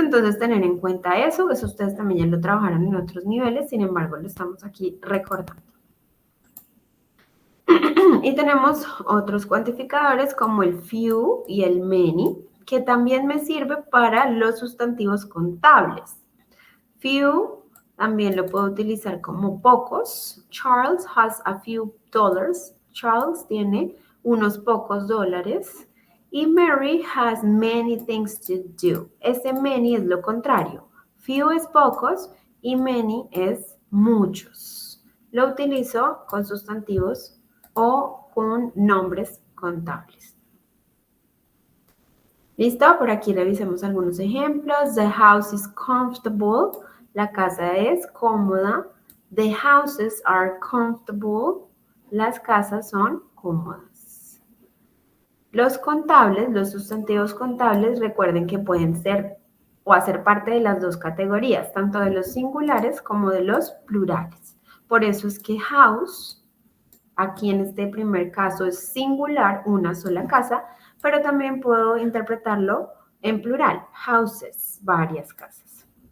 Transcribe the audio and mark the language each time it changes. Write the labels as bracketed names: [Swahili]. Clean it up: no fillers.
[Spanish] Entonces, tener en cuenta eso ustedes también ya lo trabajaron en otros niveles, sin embargo, lo estamos aquí recordando. Y tenemos otros cuantificadores como el few y el many, que también me sirve para los sustantivos contables. Few también lo puedo utilizar como pocos. [English] Charles has a few dollars. [Spanish] Charles tiene unos pocos dólares. [English] Y Mary has many things to do. [Spanish] Ese many es lo contrario. Few es pocos y many es muchos. Lo utilizo con sustantivos o con nombres contables. ¿Listo? Por aquí revisemos algunos ejemplos. [English] The house is comfortable. [Spanish] La casa es cómoda. [English] The houses are comfortable. [Spanish] Las casas son cómodas. Los contables, los sustantivos contables, recuerden que pueden ser o hacer parte de las dos categorías, tanto de los singulares como de los plurales. Por eso es que house, aquí en este primer caso es singular, una sola casa, pero también puedo interpretarlo en plural, houses, varias casas.